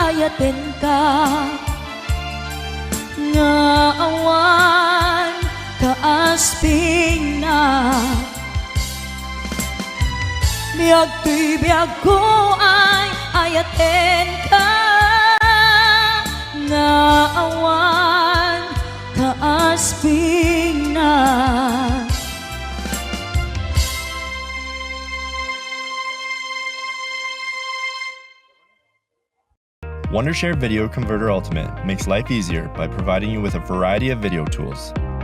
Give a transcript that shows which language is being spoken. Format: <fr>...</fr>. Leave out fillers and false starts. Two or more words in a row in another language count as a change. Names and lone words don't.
<ilo>ayaten ka nga awan kaasping na biyag tuy biyag ko ay ayaten ka nga awan kaasping na.</ilo> <en>Wondershare Video Converter Ultimate makes life easier by providing you with a variety of video tools.</en>